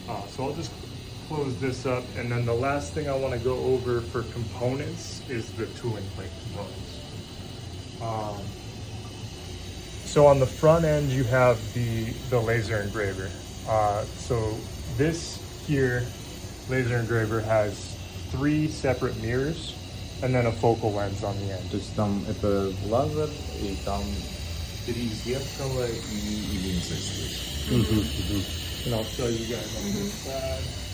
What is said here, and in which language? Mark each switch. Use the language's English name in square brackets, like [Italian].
[English] So I'll just close this up, and then the last thing I want to go over for components is the tooling plate components. So on the front end, you have the laser engraver. So this here laser engraver has 3 separate mirrors and then a focal lens on the end. [Russian] То есть там это лазер, и там 3 зеркала и линза здесь. [English] And I'll show you guys on this side.